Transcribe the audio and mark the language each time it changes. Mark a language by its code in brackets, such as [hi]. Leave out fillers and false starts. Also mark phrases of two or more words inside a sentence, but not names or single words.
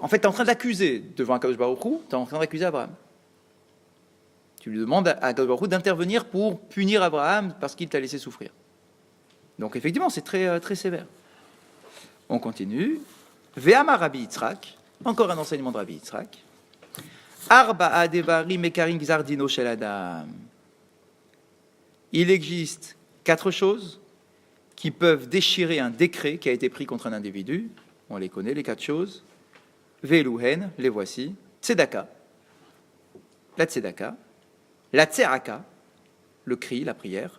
[fr] En fait, tu es en train d'accuser devant [he] הקדוש ברוך הוא, [fr] tu es en train d'accuser Abraham. Tu lui demandes à [he] הקדוש ברוך הוא [fr] d'intervenir pour punir Abraham parce qu'il t'a laissé souffrir. Donc effectivement, c'est très très sévère. On continue. [he] ואמר רבי יצחק, [fr] encore un enseignement de Rabbi Yitzhak. [he] ארבעה דברים מקרעים גזר דינו של אדם. [fr] Il existe 4 choses qui peuvent déchirer un décret qui a été pris contre un individu. On les connaît, les 4 choses. Ve'eluhen, les voici. Tzedaka, la tzedaka. La tseraka, le cri, la prière.